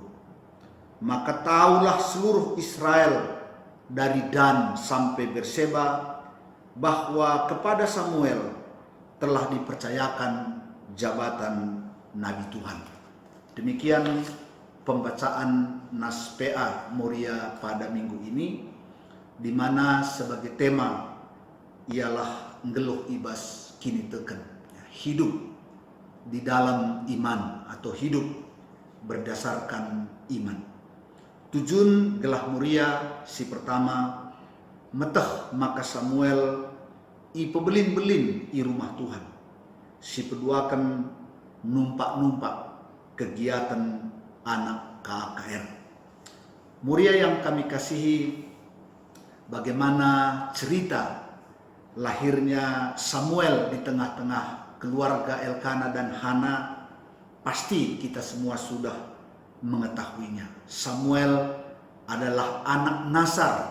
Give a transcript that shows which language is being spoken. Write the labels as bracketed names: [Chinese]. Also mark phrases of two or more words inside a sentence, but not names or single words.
[Indonesian] Maka tahulah seluruh Israel dari Dan sampai Berseba bahwa kepada Samuel telah dipercayakan jabatan Nabi Tuhan. Demikian pembacaan nas PA Moria pada minggu ini, di mana sebagai tema ialah [Batak Karo] ngeluh ibas kini teken, [Indonesian] hidup di dalam iman atau hidup berdasarkan iman. [Batak Karo] Tujun gelah Moria si pertama meteh maka Samuel i pebelin-belin i rumah Tuhan si peduakan numpak-numpak kegiatan anak KKR. [Indonesian] Muria yang kami kasihi, bagaimana cerita lahirnya Samuel di tengah-tengah keluarga Elkana dan Hana pasti kita semua sudah mengetahuinya. Samuel adalah anak Nasar.